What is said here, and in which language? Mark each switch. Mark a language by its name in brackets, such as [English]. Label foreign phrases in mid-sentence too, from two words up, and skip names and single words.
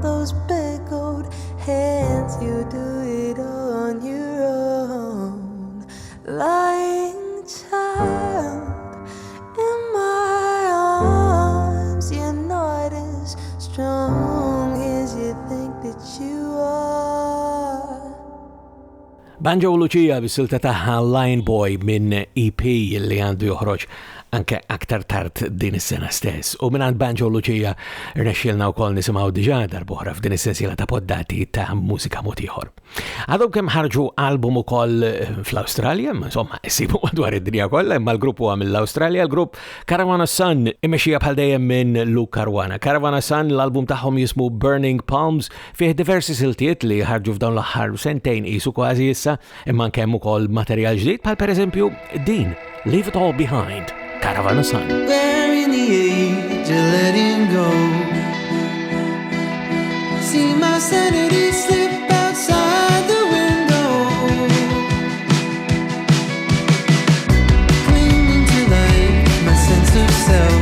[English] Those big old hands, you do it on your own. Lying child in my arms, you're not as strong as you think that you are. [Maltese] Banjo Lucia bis-silta taħħa Lion Boy minn EP li għandu joħroġ anke aktar tard din is-sena stess. U minn għand Banjo Lucia rnexxielna wkoll nisimgħu diġà darb'oħra f'din is-sensiela ta' poddati ta' Mużika Mod Ieħor. Għadhom kemm ħarġu album ukoll fl-Awstralja, insomma issibu madwar id-dinja kollha, imma l-grupp huwa mill-Awstralja, l-grupp Caravana Sun imexxija bħal dejjem minn Luke Caruana. Caravana Sun l-album tagħhom jismu Burning Palms, fih diversi siltiet li ħarġu f'dawn l-aħħar sentejn qisu kważi issa, imma kemm ukoll materjal ġdid bħal pereżempju din Leave It All Behind. Caravana Sun. [English] We're in the age of letting go. See my sanity slip outside the window. Clinging to life, my sense of self.